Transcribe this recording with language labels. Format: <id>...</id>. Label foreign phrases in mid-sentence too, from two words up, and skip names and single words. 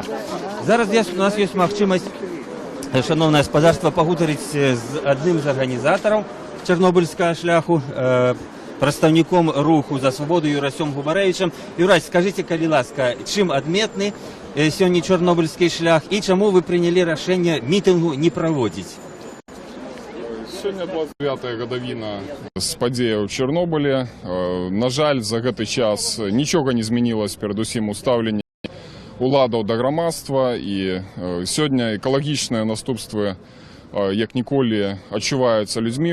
<uk>Зараз у нас є можливість, шановне господарство, поговорити з одним з організаторів Чорнобильського шляху, представником руху за свободу Юрасем Губаревичем. Юрась, скажіть, коли ласка, чим відмітний сьогодні Чорнобильський шлях і чому ви прийняли рішення мітингу не проводити?</uk> <be>Сёння 29-я гадавіна з падзеяў у Чорнобылі. На жаль, за гэты час нічога не змянілось, перадусім у стаўленні уладаў да грамадства, і сёння экалагічныя наступствы як ніколі адчуваюцца людзьмі.</be>